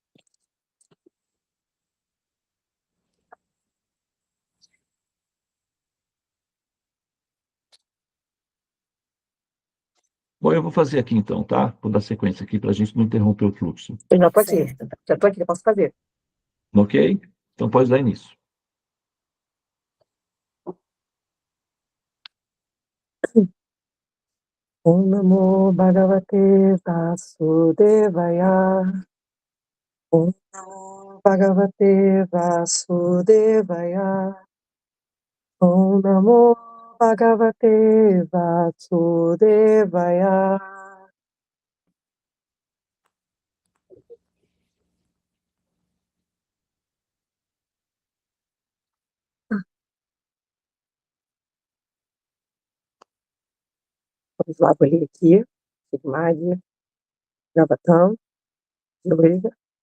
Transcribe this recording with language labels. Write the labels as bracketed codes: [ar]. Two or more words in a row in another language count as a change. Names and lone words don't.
[pt] Bom, eu vou fazer aqui então, tá? Vou dar sequência aqui para a gente não interromper o fluxo. Eu já estou aqui. Já estou aqui, eu posso fazer. Ok? Então pode dar início. [sa] ॐ नमो भगवते वासुदेवाय. ॐ नमो भगवते वासुदेवाय. ॐ नमो भगवते वासुदेवाय. [pt] Vamos lá, vou ler aqui. Sigmad, Gavatam, Yoga.